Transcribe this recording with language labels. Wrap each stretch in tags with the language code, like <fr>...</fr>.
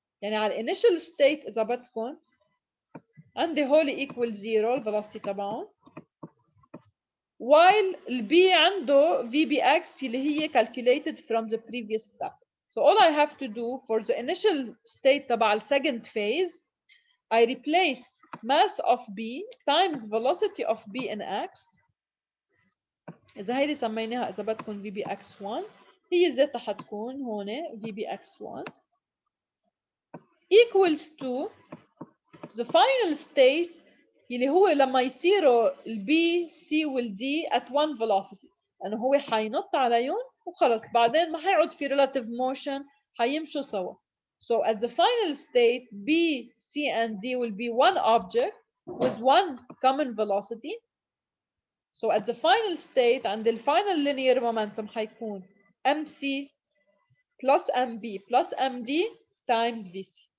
<ar>يعني على initial state إذا بدكم عندي هولي equal 0 velocity تبعهم while B عنده VBX اللي هي</ar> <en>calculated from the previous step. So all I have to do for the initial state تبع second phase, I replace mass of B times velocity of B in X.</en> <ar>إذا هيدي سميناها إذا بدكم VBX1 هي ذاتها حتكون هون VBX1</ar> <en>equals to the final state</en> <ar>اللي هو لما يصيروا ال B, C وال D</ar> <en>at one velocity</en> <ar>لأنه هو حينط عليهم وخلص بعدين ما حيقعد في relative motion حيمشوا سوا.</ar> <en>So at the final state B, C and D will be one object with one common velocity. So at the final state عند the final linear momentum حيكون mc plus mb plus md times vc.</en>